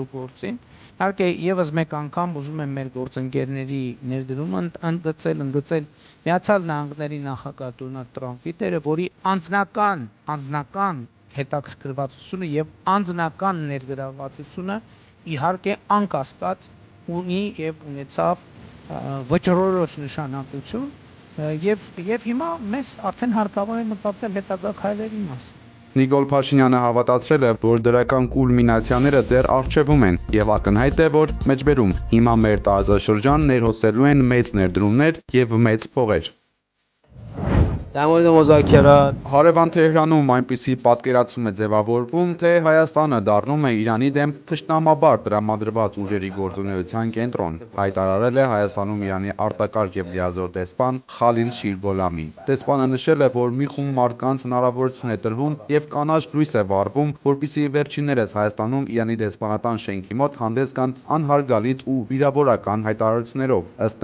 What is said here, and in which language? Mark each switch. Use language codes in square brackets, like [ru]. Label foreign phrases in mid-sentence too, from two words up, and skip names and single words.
[hy] գործին։ Իհարկե եւս մեկ անգամ ուզում եմ մեր գործընկերների ներդրումը ընդգծել Միացյալ Նահանգների նախագահ Դոնալդ Թրամփի դերը, որի անձնական հետաքրքրվածությունը եւ անձնական ներգրավվածությունը իհարկե անկասկած ունի եւ ունեցավ վճռորոշ նշանակություն եւ հիմա մեզ արդեն հարկավոր է մտածել հետագա քայլերի մասին։ Նիկոլ Փաշինյանը հավատացրել է, որ դրական կուլմինացիաները դեռ առջևում են եւ ակնհայտ է, որ մեջբերում հիմա մեր տարածաշրջան ներհոսելու են մեծ ներդրումներ եւ մեծ փողեր։ [fa] در مورد مذاکرات [hy] Հարևան Թեհրանում այնպիսի պատկերացում է ձևավորվում, թե Հայաստանը դառնում է Իրանի դեմ թշնամաբար տրամադրված ուժերի գործունեության կենտրոն, հայտարարել է Հայաստանում Իրանի արտակարգ եւ լիազոր դեսպան Խալիլ Շիրգոլամին։ Դեսպանը նշել է, որ մի խումբ մարդկանց հնարավորություն է տրվում եւ կանաչ լույս է վառվում, որպեսզի վերջիններս Հայաստանում Իրանի դեսպանատան շենքի մոտ հանդես գան անհարգալից ու վիրավորական հայտարարություններով։ Ըստ